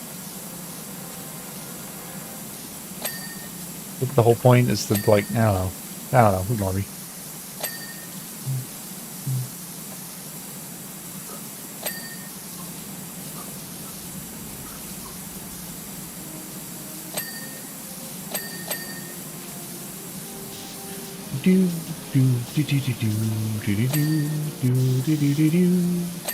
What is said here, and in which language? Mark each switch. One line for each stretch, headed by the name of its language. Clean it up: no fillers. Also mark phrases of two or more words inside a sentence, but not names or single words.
English: The whole point is to, like, I don't know, ignore me. Do do do do do do do do do do do do.